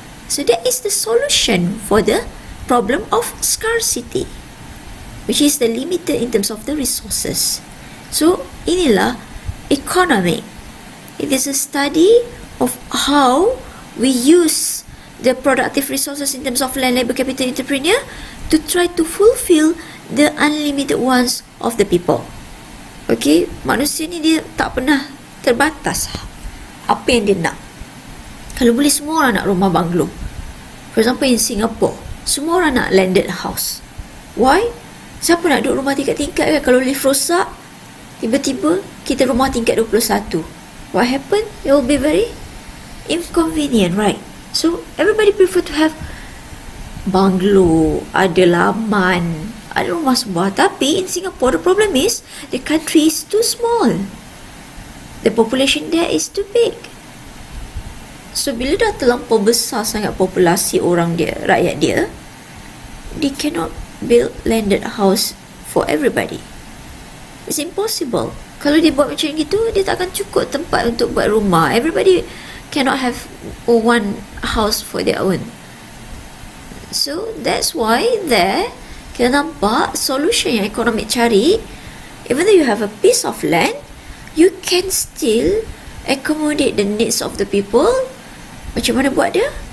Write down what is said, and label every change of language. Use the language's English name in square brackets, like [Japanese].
[English] So that is the solution for the problem of scarcity, which is the limited in terms of the resources. So inilah economic. It is a study of how we use the productive resources in terms of land, labor, capital, entrepreneur to try to fulfill the unlimited wants of the people. [Malay] Okay, manusia ni dia tak pernah terbatas apa yang dia nak. Kalau boleh, semua orang nak rumah banglo. [English] For example, in Singapore, [Malay] semua orang nak landed house. Why? Siapa nak duduk rumah tingkat-tingkat kan? Kalau lift rosak, tiba-tiba kita rumah tingkat 21. [English] What happen? It will be very inconvenient, right? So everybody prefer to have banglo, [Malay] ada laman, ada rumah sebuah. [English] Tapi in Singapore, the problem is the country is too small. The population there is too big. [Malay] So bila dah terlampau besar sangat populasi orang dia, rakyat dia, [English] they cannot build landed house for everybody. It's impossible. [Malay] Kalau dia buat macam gitu, dia tak akan cukup tempat untuk buat rumah. [English] Everybody cannot have one house for their own. So that's why there, [Malay] kita nampak solution yang ekonomi cari, [English] even though you have a piece of land, you can still accommodate the needs of the people. [Malay] Macam mana buat dia?